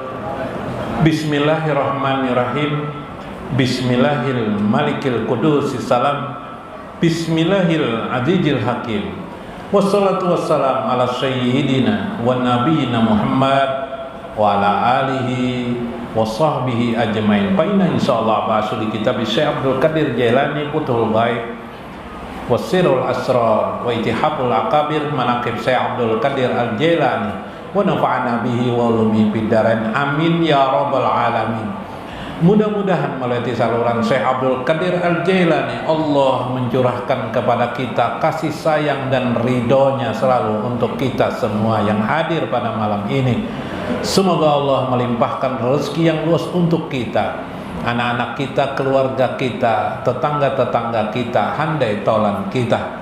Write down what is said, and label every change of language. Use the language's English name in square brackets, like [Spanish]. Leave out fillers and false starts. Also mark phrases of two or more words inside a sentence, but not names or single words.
[Arabic] بسم الله الرحمن الرحيم. بسم الله الملك القدوس السلام. بسم الله العزيز الحكيم. والصلاة والسلام على سيدنا ونبينا محمد وعلى آله وصحبه أجمعين. فإن إن شاء الله بعث الكتاب شيخ عبد القادر جيلاني فتوح الغيب وسر الأسرار واتحاب الأكابر مناقب شيخ عبد القادر الجيلاني ونفعنا به وعلومي في الدارين آمين يا رب العالمين. [Indonesian] Mudah-mudahan melalui saluran Syekh Abdul Qadir Al-Jailani Allah mencurahkan kepada kita kasih sayang dan ridhonya selalu untuk kita semua yang hadir pada malam ini. Semoga Allah melimpahkan rezeki yang luas untuk kita, anak-anak kita, keluarga kita, tetangga-tetangga kita, handai tolan kita.